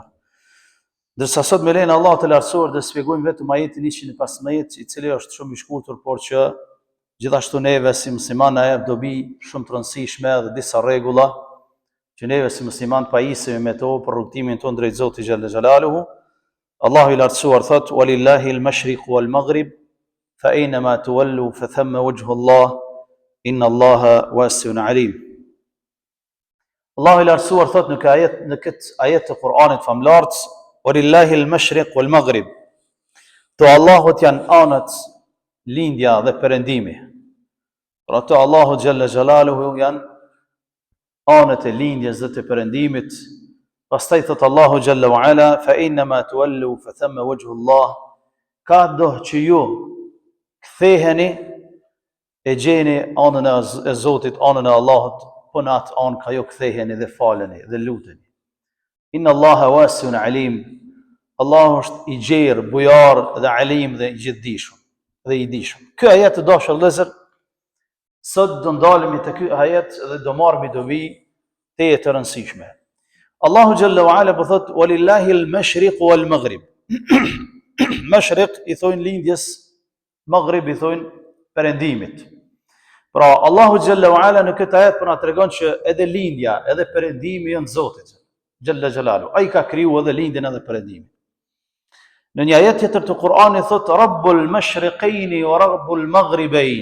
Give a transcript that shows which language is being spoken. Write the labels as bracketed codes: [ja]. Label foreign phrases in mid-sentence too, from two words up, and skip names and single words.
[sq] Dërsa sot me lejen e Allahut të lartësuar do shpjegojmë vetëm ajetin 115, i cili është shumë i shkurtër, por që gjithashtu neve si muslimanë na jep dobi shumë të rëndësishme dhe disa rregulla që neve si musliman pajisemi me to për rrugtimin tonë drejt Zotit [ar] جل جلاله. [sq] Allahu i lartësuar thot: [ar] "ولله المشرق والمغرب فأينما تولوا فثم وجه الله إن الله واسع عليم." [sq] Allahu i lartësuar thot në këtë ajet të Kuranit famulart: [ar] "ولله المشرق والمغرب." [sq] To Allahut janë anët lindja dhe perëndimi. Për ato Allahu [ar] جل جلاله [sq] janë anët e lindjes dhe të perëndimit. Pastaj thot Allahu [ar] جل وعلا: "فإنما تولوا فثم وجه الله." [sq] Ka do që ju ktheheni e gjeni anën e Zotit, anën e Allahut, po në atë anë ka ju ktheheni dhe faleni dhe luteni. [ar] إن الله واسع عليم. [sq] Allahu është i gjerë, bujar dhe alim dhe i gjithdijshëm dhe i dijshëm. Ky ajet të dashur vëllezër, sot do ndalemi te ky ajet dhe do marrim dobi të rëndësishme. Allahu [ar] جل وعلا [sq] po thot: [ar] "ولله المشرق والمغرب." [sq] Mashriq i thonë lindjes, maghrib i thonë perëndimit. Pra Allahu [ar] جل وعلا [sq] në këtë ajet po na tregon që edhe lindja, edhe perëndimi janë Zotit [ar] جل جلاله. [sq] Ai ka kriju edhe lindjen edhe perëndimin. Në një ajet tjetër të Kuranit thot: [ar] "رب المشرقين ورب المغربين."